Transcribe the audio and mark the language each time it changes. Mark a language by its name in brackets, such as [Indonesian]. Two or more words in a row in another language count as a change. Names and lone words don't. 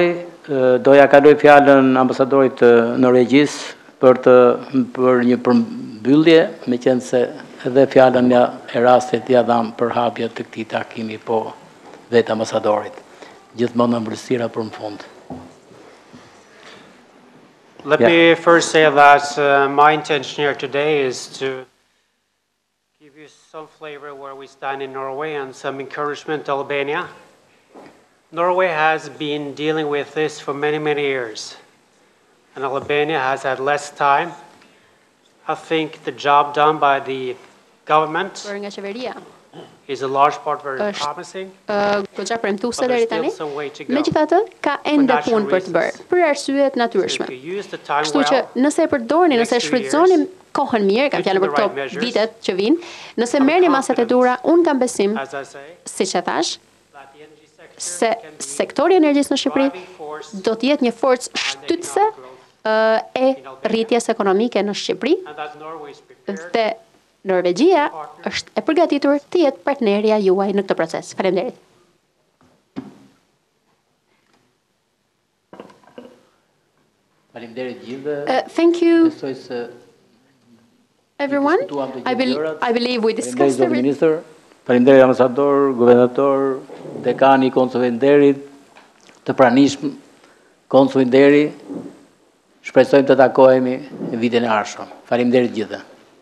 [Albanian] Doja kaloj fjalën ambasadorit norvegjis për një përmbyllje, meqense se edhe fjalën e rastit ja dham për hapje të këtij takimi, po vetë ambasadorit. Gjithmonë me mbërësira për në fund. [English] Let me first say that my intention here today is to give you some flavor where we stand in Norway and some encouragement to Albania. Norway has been dealing with this for many, many years. And Albania has had less time. I think the job done by the government is a large part very promising. [Albanian] Megjithatë, ka ende punë për të bërë, për arsye të natyrshme. Kështu që nëse e përdorni, nëse shfrytëzoni kohën mirë, kam fjalën për këto vitet që vinë, nëse merrni masat e duhura, unë kam besim, siç e thash, se sektori i energjisë në Shqipëri do të jetë një forcë shtytëse e rritjes ekonomike në Shqipëri dhe Norvegjia është e përgatitur të jetë partnerja juaj në këtë proces. Faleminderit. Faleminderit gjithëve. [English] Thank you, everyone. I believe we discussed everything. [Albanian] Faleminderit ambasador, guvernator, dekani i Konsujve Nderit, të pranishëm Konsuj Nderi. Shpresojmë të takohemi në vitin e ardhshëm. Faleminderit gjithëve.